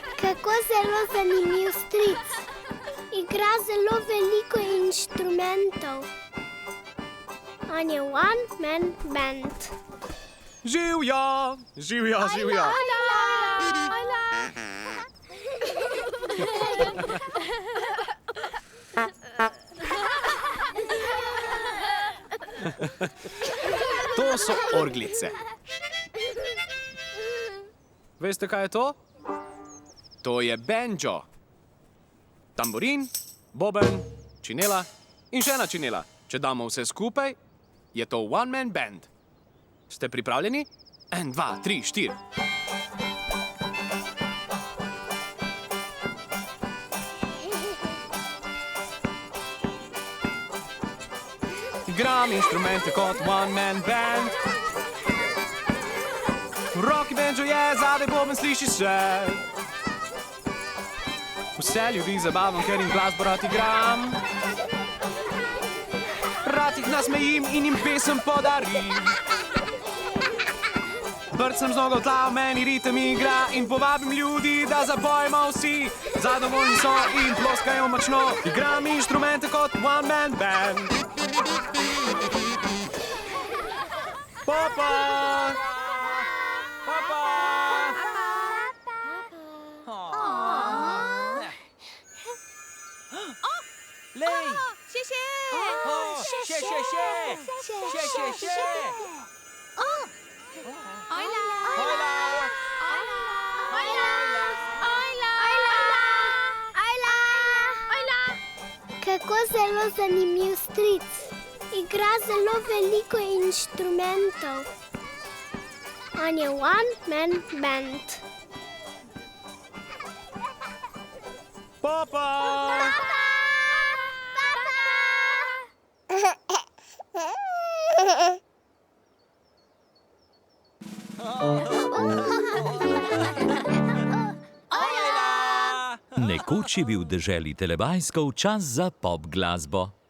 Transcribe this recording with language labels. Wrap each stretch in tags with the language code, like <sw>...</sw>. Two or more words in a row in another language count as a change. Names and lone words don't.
<sl>Kako zelo zanimiv stric. Igra zelo veliko inštrumentov. On je</sl> <en>one-man band.</en> <sl>Živjo, živjo, živjo. To so orglice. Veste, kaj je to? To je banjo. Tamburin, boben, činela in še ena činela. Če damo vse skupaj, je to</sl> <en>one-man band.</en> <sl>Ste pripravljeni? 1, 2, 3, 4. Igram inštrumente kot</sl> <en>one-man band.</en> <sl>V roki banjo je, zadaj boben sliši se. Vse ljudi zabavam, ker jim glasbo rad igram. Rad jih nasmejim in jim pesem podarim. Brcam z nogo v tla, v meni ritem igra in povabim ljudi, da zabojimo vsi. Zadovoljni so in ploskajo močno. Igram inštrumente kot</sl> <en>one-man band.</en> <sl>Papa! Papa! Lej! Še! Še! Ojla! Hojla! Kako zelo zanimiv stric. Igra zelo veliko inštrumentov. On je</sl> <en>one-man band.</en> <sl>Papa! Nekoč je bil v deželi Telebajskov čas za pop glasbo.</sl>